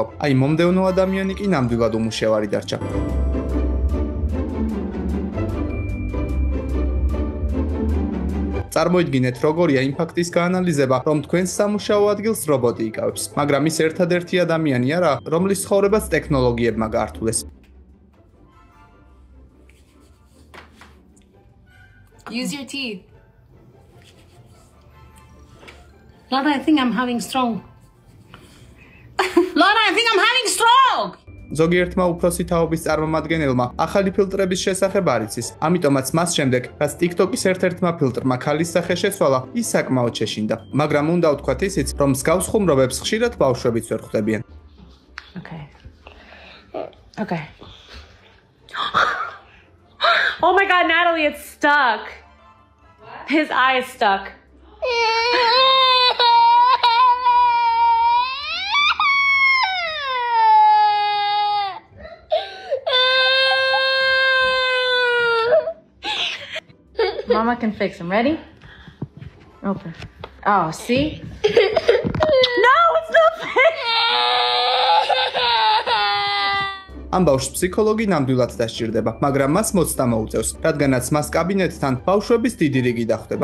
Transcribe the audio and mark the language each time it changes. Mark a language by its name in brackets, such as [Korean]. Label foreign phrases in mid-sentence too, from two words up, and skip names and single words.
[Georgian] აი მომდევნო ადამიანი კი ნამდვილად უმუშევარი დარჩა. წარმოიდგინეთ, როგორია იმ ფაქტის გაანალიზება, რომ თქვენს სამუშაო ადგილს რობოტი იკავებს, მაგრამ ის ერთადერთი ადამიანი არა, რომლის ცხოვრებას ტექნოლოგიებმა გაართულეს. [English] Use your teeth. Lana, I think I'm having stroke. Lana, I think I'm having stroke. [Georgian] ზოგიერთმა უფროსი თაობის წარმომადგენელმა ახალი ფილტრების შესახებ არ იცის. ამიტომაც მას შემდეგ, რაც TikTok-ის ერთ-ერთმა ფილტრმა ქალის სახე შეცვალა, ის საკმაოდ შეშინდა. მაგრამ უნდა ვთქვათ ისიც, რომ მსგავს ხუმრობებს ხშირად ბავშვებიც ვერ ხვდებიან. [English] Okay. Oh my God, Natalie, it's stuck. His eye is stuck. Mama can fix him. Ready? Open. Oh, see? No, it's not fixed. [Georgian] ამ ბავშვს ფსიქოლოგი ნამდვილად დასჭირდება, მაგრამ მას მოცდა მოუწევს, რადგანაც მას კაბინეტთან ბავშვების დიდი რიგი დახვდება.